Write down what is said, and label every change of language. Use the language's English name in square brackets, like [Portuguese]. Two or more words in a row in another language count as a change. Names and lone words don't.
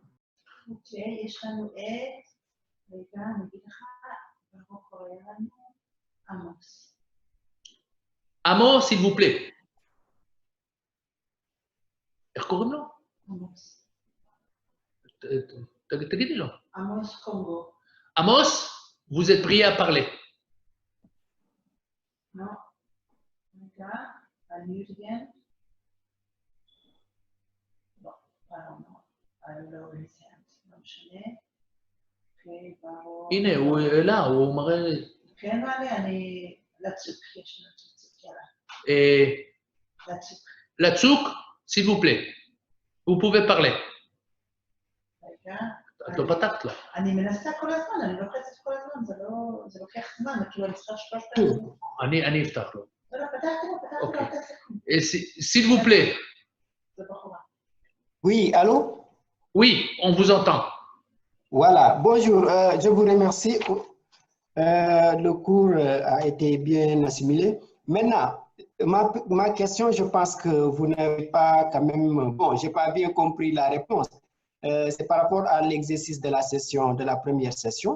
[French] Amos, s'il vous plaît. Amos Congo. Amos, vous êtes prié à parler. Non. Regarde, [English] unmute again. [French] Bon, pardon. Alors, les séances. Donc, je l'ai. Okay, bravo. [Hebrew] הנה, là, הוא מראה... כן, אני לצוק, יש לנו לצוק, יאללה. לצוק. [French] Latsouk, s'il vous plaît. Vous pouvez parler. [Hebrew] רגע. אתה פתחת לה. אני מנסה כל הזמן, אני לוחצת כל הזמן, זה לוקח זמן, כאילו אני צריכה 3 פעמים. אני אפתח לו. לא, פתחתי לו, אתה סכום. [French] S'il vous plaît. [Hebrew] זה בחורה. [French] Oui, allô? Oui, on vous entend. Voilà, bonjour, je vous remercie. Le cours a été bien assimilé. Maintenant, ma question, je pense que vous n'avez pas quand même... Bon, je n'ai pas bien compris la réponse. C'est par rapport à l'exercice de la session, de la première session.